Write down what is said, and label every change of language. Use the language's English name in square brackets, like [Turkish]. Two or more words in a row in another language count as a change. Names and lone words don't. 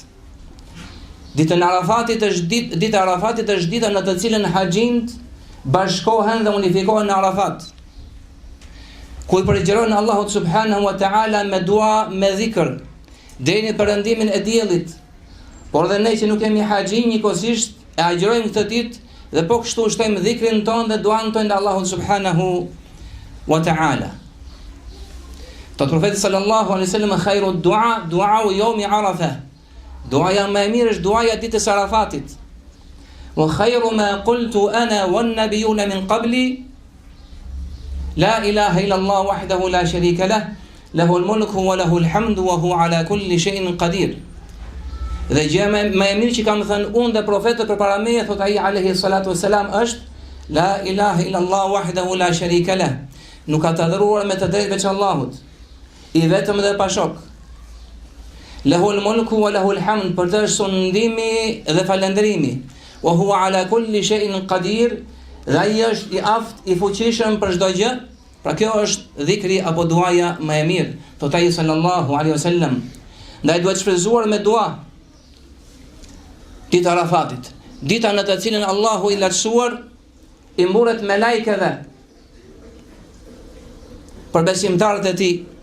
[Albanian] Ditën e Arafatit është dita Arafatit është dita në të cilën haxhinët bashkohen dhe unifikohen në Arafat, ku i përgjërojnë Allahut [Arabic] سبحانه وتعالى [Albanian] me dua, me dhikr, deri në perëndimin e diellit. Por dhe ne që nuk kemi haxhi, njëkohësisht e agjërojmë këtë ditë dhe po kështu shtojmë dhikrin tonë dhe duan tonë ndaj Allahut [Arabic] سبحانه وتعالى. [Albanian] Të profeti [Arabic] صلى الله عليه وسلم، خير الدعاء يوم عرفة. [Albanian] Duaja më e mirë është duaja ditës Arafatit. [Arabic] وخير ما قلت أنا والنبيون من قبلي، لا إله إلا الله وحده لا شريك له، له الملك وله الحمد وهو على كل شيء قدير. [Albanian] Dhe gjë më e mirë që kam thënë unë dhe profetët përpara meje, thot ai [Arabic] عليه الصلاة والسلام, [Albanian] është [Arabic] لا إله إلا الله وحده لا شريك له. [Albanian] Nuk ka të adhuruar me të drejtë veç Allahut, i vetëm dhe pa shok. [Arabic] له الملك وله الحمد, [Albanian] për të është sundimi dhe falënderimi. [Arabic] وهو على كل شيء قدير, [Albanian] dhe ai është i aftë, i fuqishëm për çdo gjë. Pra kjo është dhikri apo duaja më e mirë, thot ai [Arabic] صلى الله عليه وسلم. [Albanian] Ndaj duhet shfrytzuar me dua dita Arafatit, dita në të cilën Allahu i lartësuar i mburret me lajkeve për besimtarët e tij.